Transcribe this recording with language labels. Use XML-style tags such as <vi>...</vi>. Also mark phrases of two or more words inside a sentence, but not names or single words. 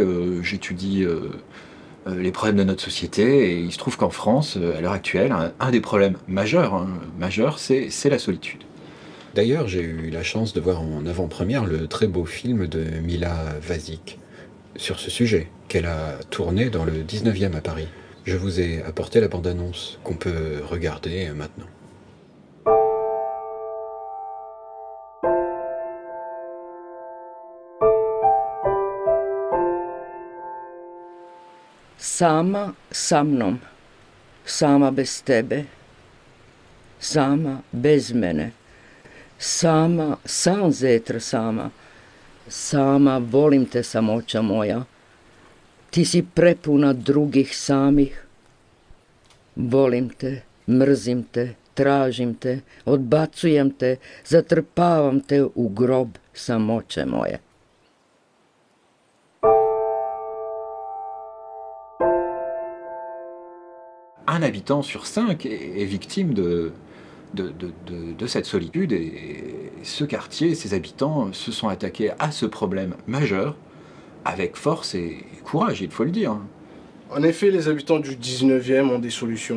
<fr>J'étudie les problèmes de notre société et il se trouve qu'en France, à l'heure actuelle, un des problèmes majeurs, c'est la solitude. D'ailleurs, j'ai eu la chance de voir en avant-première le très beau film de Mila Vasic sur ce sujet, qu'elle a tourné dans le 19e à Paris. Je vous ai apporté la bande-annonce qu'on peut regarder maintenant.</fr> <sr>Sama sa mnom, sama bez tebe, sama bez mene, sama</sr> <fr>sans être</fr> <sr>sama, sama volim te samoća moja, ti si prepuna drugih samih, volim te, mrzim te, tražim te, odbacujem te, zatrpavam te u grob samoće moje.</sr> <fr>un habitant sur 5 est victime de cette solitude, et ce quartier, ses habitants se sont attaqués à ce problème majeur avec force et courage, il faut le dire. En effet, les habitants du 19e ont des solutions.</fr>